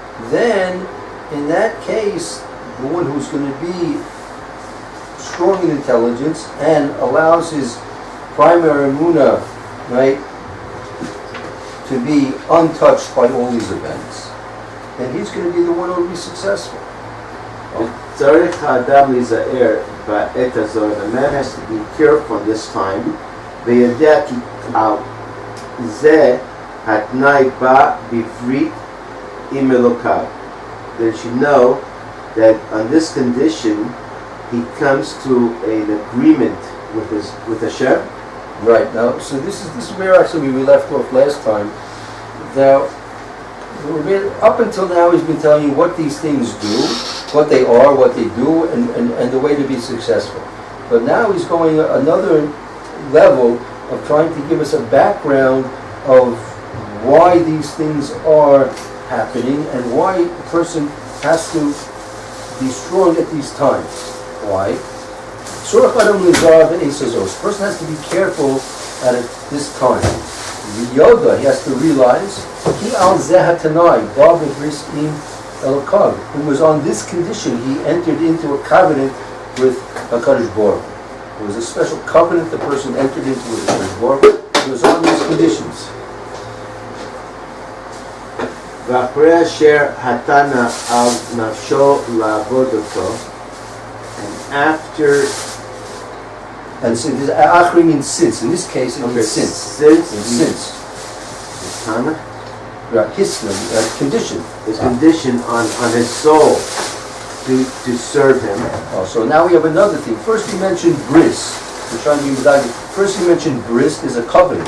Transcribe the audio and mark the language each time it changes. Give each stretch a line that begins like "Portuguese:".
English: Then, in that case, the one who's going to be strong in intelligence and allows his primary emunah, right, to be untouched by all these events, and he's going to be the one who will be successful.
Hebrew: צריך האדם להיזהר בעת הזאת.
English: The man has to be careful this time.
Hebrew: וידע כי על זה התנאי בא בברית עם אלוקיו.
English: They should know that on this condition he comes to an agreement with Hashem. Right, now, so this is where actually we left off last time. Now, up until now he's been telling you what these things do, what they are, what they do, and the way to be successful. But now he's going another level of trying to give us a background of why these things are happening and why a person has to be strong at these times. Why? A person has to be careful at this time. Yoda, he has to realize, who was on this condition, he entered into a covenant with HaKodesh Baruch. It was a special covenant the person entered into with HaKodesh Baruch. He was on these conditions.
Hebrew: ואחרי אשר התנה על נפשו לעבוד אותו,
English: and after, and so this achri means since. In this case, it means since. Since. Tsama? Right, hisna, condition. His condition on his soul to serve him. Oh, so now we have another thing. First he mentioned bris. First he mentioned bris is a covenant.